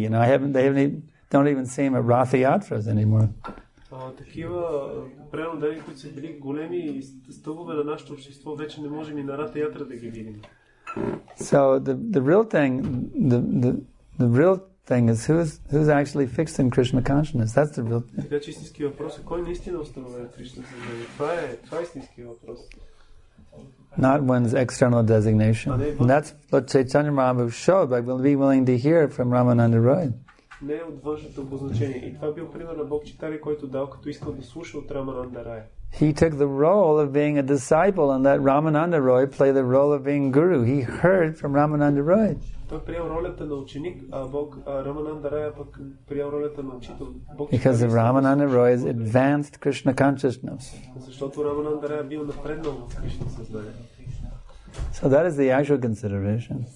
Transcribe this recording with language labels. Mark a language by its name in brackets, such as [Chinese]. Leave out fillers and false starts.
[English] You know, don't even see them at Rathayatras anymore. [Bulgarian] Такива преданни, които са били големи стълбове на нашето общество, вече не можем и на Ратаятра да ги видим. [English] So the real thing is who's actually fixed in Krishna consciousness. That's the real thing. [Bulgarian] Така че истински въпрос е кой наистина установява Кришна съзнание. Това е истински въпрос. [English] Not one's external designation. And that's what Chaitanya Mahaprabhu showed by being willing to hear from Ramananda Roy. [Bulgarian] Не е от външното обозначение. И това бил пример на Бог Читари, който дал, като искал да слуша от Рамананда Рая. [English] He took the role of being a disciple and let Ramananda Roy play the role of being guru. He heard from Ramananda Roy. [Bulgarian] Той приел ролята на ученик, а Рамананда Рая пък приел ролята на учител. [English] Because of Ramananda Roy's advanced Krishna consciousness. [Bulgarian] Защото Рамананда Рая бил напреднал в Кришна съзнание. [English] So that is the actual consideration.